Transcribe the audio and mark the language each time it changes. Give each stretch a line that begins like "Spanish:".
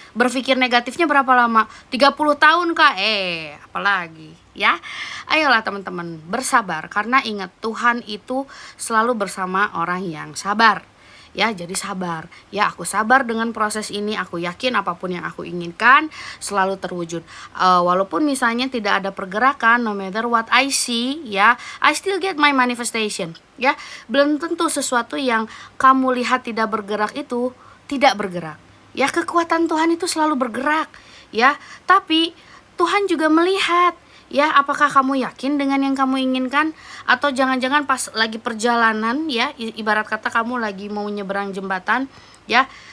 Indonesian: Berpikir negatifnya berapa lama? 30 tahun kak, apalagi ya. Ayolah teman-teman, bersabar, karena ingat Tuhan itu selalu bersama orang yang sabar ya. Jadi sabar ya, aku sabar dengan proses ini. Aku yakin apapun yang aku inginkan selalu terwujud, walaupun misalnya tidak ada pergerakan.
English: No matter what I see ya, I still get my manifestation ya.
Indonesian: Belum tentu sesuatu yang kamu lihat tidak bergerak itu tidak bergerak ya. Kekuatan Tuhan itu selalu bergerak ya, tapi Tuhan juga melihat ya, apakah kamu yakin dengan yang kamu inginkan, atau jangan-jangan pas lagi perjalanan ya, ibarat kata kamu lagi mau nyeberang jembatan ya,